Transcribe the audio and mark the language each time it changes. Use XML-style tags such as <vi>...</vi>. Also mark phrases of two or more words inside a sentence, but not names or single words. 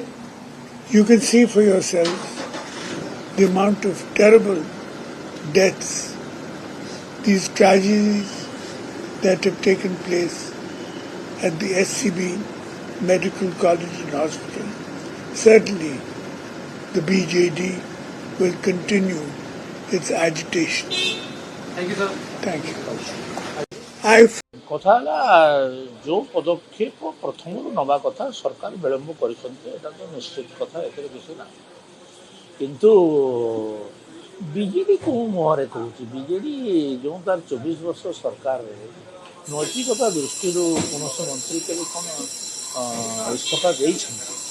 <en>You can see for yourselves the amount of terrible deaths, these tragedies that have taken place at the SCB Medical College and Hospital. Certainly, the BJD will continue its agitation. Thank you, sir. Thank you.</en> <or>କଥା ହେଲା ଯେଉଁ ପଦକ୍ଷେପ ପ୍ରଥମରୁ ନେବା କଥା ସରକାର ବିଳମ୍ବ କରିଛନ୍ତି ଏଇଟା ତ ନିଶ୍ଚିତ କଥା, ଏଥିରେ କିଛି ନାହିଁ। କିନ୍ତୁ ବିଜେଡି କେଉଁ ମୁହଁରେ କହୁଛି? ବିଜେଡି ଯେଉଁ ତାର 24 ବର୍ଷ ସରକାରରେ ନୈତିକତା ଦୃଷ୍ଟିରୁ କୌଣସି ମନ୍ତ୍ରୀ କେବେ କ'ଣ ଇସ୍ତଫା ଦେଇଛନ୍ତି?</or>